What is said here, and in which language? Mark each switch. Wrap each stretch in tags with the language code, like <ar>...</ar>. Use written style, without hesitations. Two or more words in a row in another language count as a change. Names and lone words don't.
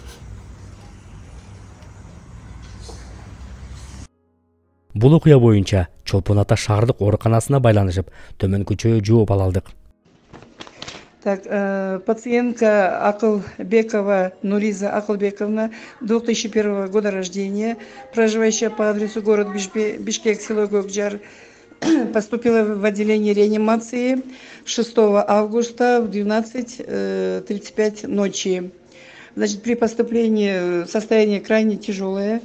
<ky>Бул окуя боюнча Чолпон ата шаардык ооруканасына байланышып, төмөнкүчө жооп ала алдык.</ky> <ru>Так, пациентка Акылбекова Нуриза Акылбековна, 2001 года рождения, проживающая по адресу город Бишкек, село Гокжар, поступила в отделение реанимации 6 августа в 12:35 ночи. Значит, при поступлении состояние крайне тяжелое.</ru>